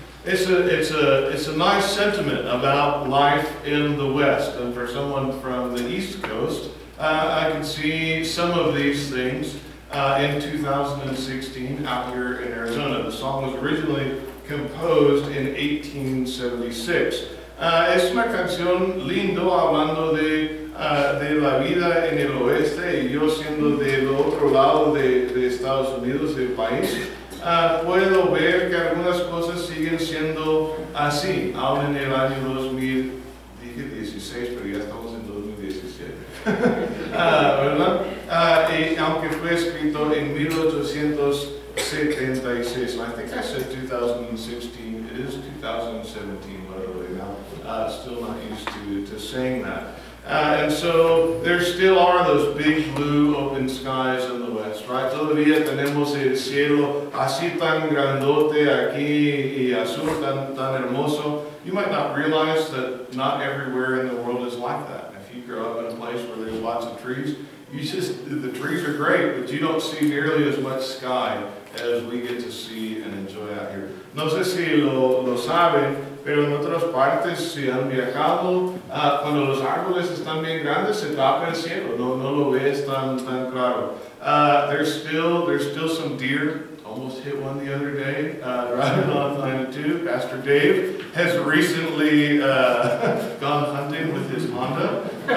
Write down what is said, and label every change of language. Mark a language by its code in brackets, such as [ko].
[en] It's a nice sentiment about life in the West, and for someone from the East Coast, I can see some of these things in 2016 out here in Arizona. The song was originally composed in 1876. [es] Es una canción lindo hablando de la vida en el oeste, y yo siendo del otro lado de Estados Unidos, del país, puedo ver que algunas cosas siguen siendo así, aún en el año 2016, pero ya estamos en 2017, ¿verdad? Y aunque fue escrito en 1876, [en] I think I said 2016, it is 2017, literally now. Still not used to saying that. And so there still are those big blue open skies in the west, right? [es] Todavía tenemos el cielo así tan grandote aquí y azul tan hermoso. [en] You might not realize that not everywhere in the world is like that. If you grow up in a place where there's lots of trees, the trees are great, but you don't see nearly as much sky as we get to see and enjoy out here. [es] No sé si lo saben, pero en otras partes, si han viajado, cuando los árboles están bien grandes, se tapa el cielo, no lo ves tan claro. [en] There's still some deer. Almost hit one the other day, driving on 92. Pastor Dave has recently gone hunting with his Honda.